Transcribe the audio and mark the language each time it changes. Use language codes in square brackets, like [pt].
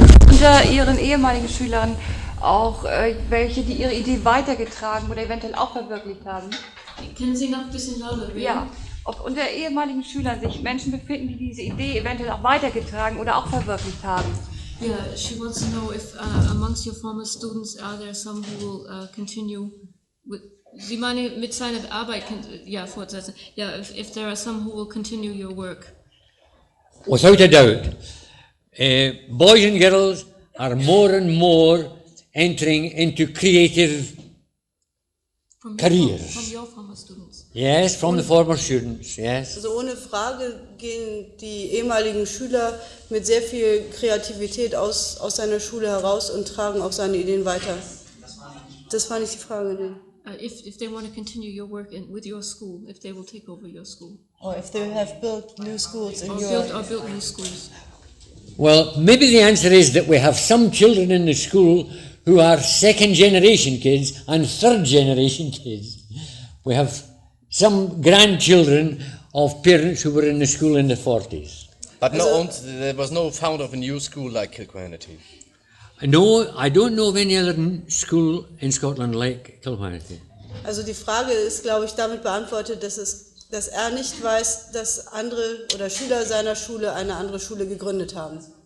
[de] Unter Ihren ehemaligen Schülern auch welche, die ihre Idee weitergetragen oder eventuell auch verwirklicht haben? Können Sie noch ein bisschen lauter reden? Ja, ob unter ehemaligen Schülern sich Menschen befinden, die diese Idee eventuell auch weitergetragen oder auch verwirklicht haben. [en] Yeah, she wants to know if amongst your former students are there some who will continue with. [de] Sie meine mit seiner Arbeit fortsetzen. [en] Yeah, if there are some who will continue your work. Without a doubt, boys and girls are more and more entering into creative careers. From your former students. Yes, from the former students, yes. [de] Also ohne Frage gehen die ehemaligen Schüler mit sehr viel Kreativität aus seiner Schule heraus und tragen auch seine Ideen weiter. Das war nicht die Frage, ne? [en] If they want to continue your work with your school, if they will take over your school. Or if they have built new schools in built new schools. Well, maybe the answer is that we have some children in the school who are second generation kids and third generation kids. We have some grandchildren of parents who were in the school in the 40s. But there was no found of a new school like Kilquhanity. No, I don't know of any other school in Scotland like Kilquhanity. [de] Also die Frage ist, glaube ich, damit beantwortet, dass er nicht weiß, dass andere oder Schüler seiner Schule eine andere Schule gegründet haben.